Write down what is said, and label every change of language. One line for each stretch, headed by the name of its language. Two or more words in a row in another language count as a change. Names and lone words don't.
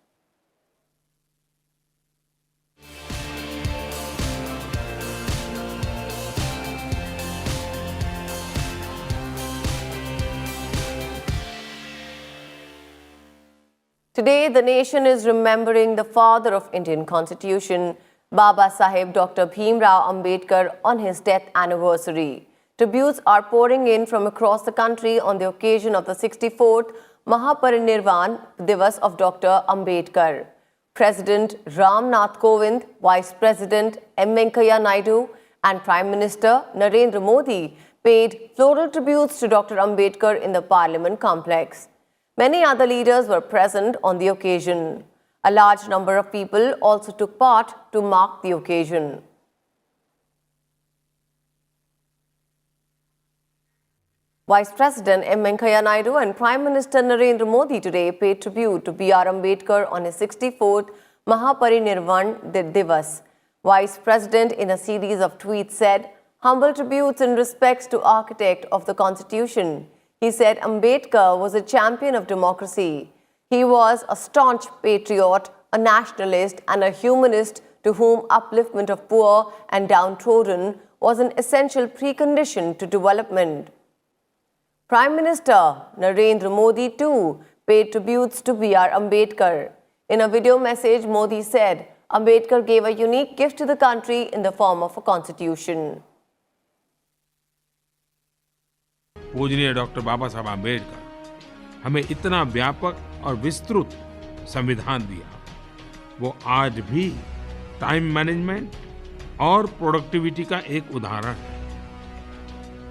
English: Today, the nation is remembering the father of Indian Constitution, Baba Saheb Dr. Bhimrao Ambedkar, on his death anniversary. Tributes are pouring in from across the country on the occasion of the 64th Mahaparinirvan Divas of Dr. Ambedkar. President Ram Nath Kovind, Vice President M. Venkaiah Naidu and Prime Minister Narendra Modi paid floral tributes to Dr. Ambedkar in the Parliament complex. Many other leaders were present on the occasion. A large number of people also took part to mark the occasion. Vice President M. Venkaiah Naidu and Prime Minister Narendra Modi today paid tribute to B.R. Ambedkar on his 64th Mahaparinirvan Divas. Vice President, in a series of tweets, said, "Humble tributes and respects to architect of the Constitution." He said Ambedkar was a champion of democracy. He was a staunch patriot, a nationalist, and a humanist to whom upliftment of poor and downtrodden was an essential precondition to development. Prime Minister Narendra Modi too paid tributes to B.R. Ambedkar. In a video message, Modi said Ambedkar gave a unique gift to the country in the form of a constitution.
Hindi: पूजनीय डॉक्टर बाबा साहब आम्बेडकर हमें इतना व्यापक और विस्तृत संविधान दिया, वो आज भी
English: time management
Hindi: और प्रोडक्टिविटी का एक उदाहरण है।